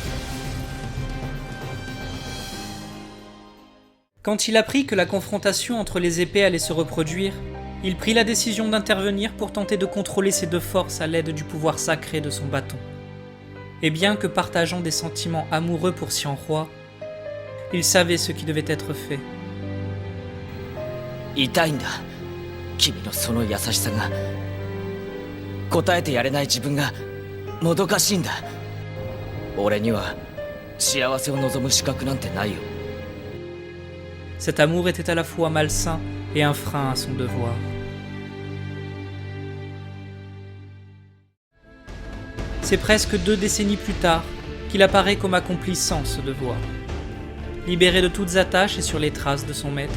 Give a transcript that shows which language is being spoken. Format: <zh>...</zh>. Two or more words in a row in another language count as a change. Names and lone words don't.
<fr>Quand il apprit que la confrontation entre les épées allait se reproduire, il prit la décision d'intervenir pour tenter de contrôler ces deux forces à l'aide du pouvoir sacré de son bâton. Et bien que partageant des sentiments amoureux pour Xianhua, il savait ce qui devait être fait.</fr> <ja>君のその優しさが答えてやれない自分がもどかしいんだ。俺には幸せを望む資格なんてないよ。</ja> <fr>Cet amour était à la fois malsain et un frein à son devoir. C'est presque 2 décennies plus tard qu'il apparaît comme accomplissant ce devoir. Libéré de toutes attaches et sur les traces de son maître.</fr>